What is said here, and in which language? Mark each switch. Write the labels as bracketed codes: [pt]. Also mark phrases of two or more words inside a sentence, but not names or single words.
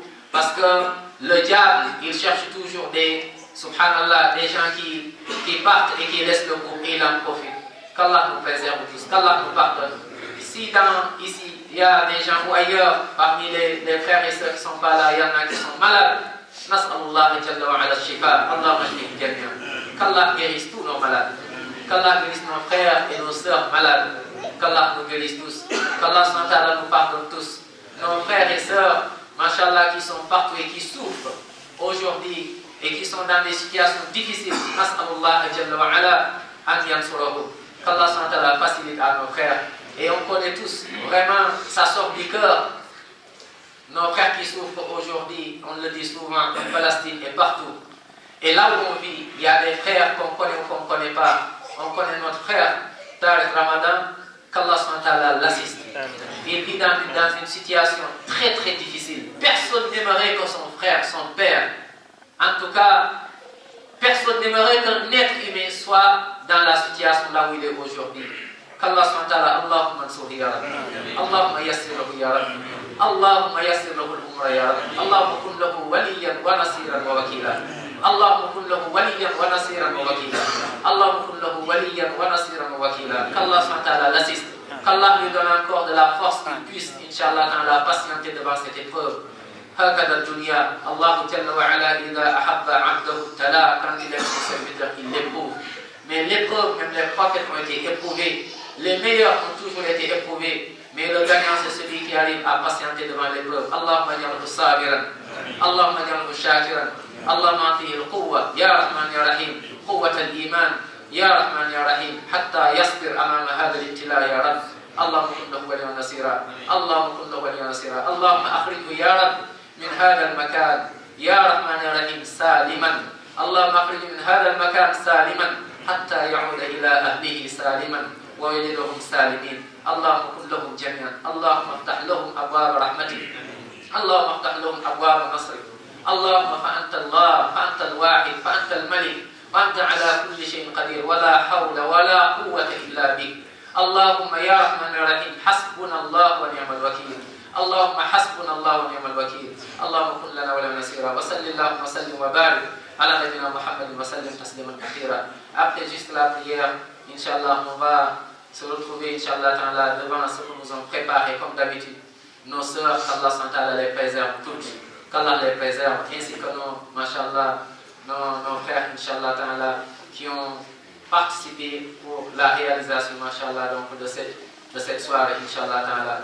[fr] Parce que le diable, il cherche toujours des gens qui partent et qui laissent le groupe et il en profite. Qu'Allah nous préserve tous, qu'Allah nous pardonne. Ici, il y a des gens ou ailleurs, parmi les frères et sœurs qui ne sont pas là, il y en a qui sont malades. [ar] نسأل الله جل وعلا شفاء، الله مجمعه جميعا. [fr] Qu'Allah guérisse tous nos malades. Qu'Allah guérisse nos frères et nos sœurs malades. Qu'Allah nous guérisse tous. Qu'Allah nous pardonne tous. Nos frères et sœurs, Masha'Allah, qui sont partout et qui souffrent aujourd'hui et qui sont dans des situations difficiles. [ar] نسأل الله جل وعلا أن ينصره. [fr] Qu'Allah facilite à nos frères. Et on connaît tous, vraiment, ça sort du cœur. Nos frères qui souffrent aujourd'hui, on le dit souvent, en Palestine et partout. Et là où on vit, il y a des frères qu'on connaît ou qu'on ne connaît pas. On connaît notre frère, Tariq Ramadan, qu'Allah l'assiste. Il vit dans une situation très très difficile. Personne n'aimerait que son frère, son père, en tout cas, personne n'aimerait qu'un être humain soit dans la situation là où il est aujourd'hui. [ar] Qu'Allah اللهم انصر يا ربي. اللهم يسر له يا ربي. اللهم يسر له الأمر يا ربي. اللهم كن له وليا ونصيرا ووكيلا. اللهم كن له وليا ونصيرا ووكيلا. اللهم كن له وليا ونصيرا ووكيلا. [fr] Qu'Allah l'assiste. Qu'Allah lui donne encore de la force qu'il puisse, Inch'Allah, dans la patienter devant cette épreuve. [ar] هكذا الدنيا الله جل وعلا إذا أحب عبده ابتلاه, [fr] quand il aime ses serviteurs, il l'éprouve. Mais l'épreuve, même les prophètes ont été éprouvés. Les meilleurs ont toujours été éprouvés. Mais le gagnant, c'est celui qui arrive à patienter devant l'épreuve. [ar] اللهم اجعله صابرا. اللهم اجعله شاكرا. اللهم آته القوة. يا رحمن يا رحيم. قوة الإيمان. يا رحمن يا رحيم. حتى يصبر أمام هذا الابتلاء يا رب. اللهم كن له وليا نصيرا. اللهم كن له وليا نصيرا. اللهم أخرجه يا رب من هذا المكان يا رحمن يا رحيم سالما. اللهم اخرج من هذا المكان سالما حتى يعود إلى أهله سالما ويجدهم سالمين. اللهم كن لهم جميعا. اللهم افتح لهم أبواب رحمتك. اللهم افتح لهم أبواب نصرك. اللهم فأنت الله، فأنت الواحد، فأنت الملك، وأنت على كل شيء قدير، ولا حول ولا قوة إلا بك. اللهم يا رحمن الرحيم حسبنا الله ونعم الوكيل. اللهم حسبنا الله ونعم الوكيل. اللهم كن لنا ولنا نصيرا. وصل اللهم وسلم وبارك على نبينا محمد وسلم تسليما كثيرا. [fr] Après juste la prière, Inch'Allah, on va se retrouver Inch'Allah devant ce que nous avons préparé comme d'habitude. Nos sœurs, qu'Allah SWT les préserve toutes, qu'Allah les préserve, ainsi que nos frères Inch'Allah qui ont participé pour la réalisation Inch'Allah donc de cette soirée Inch'Allah.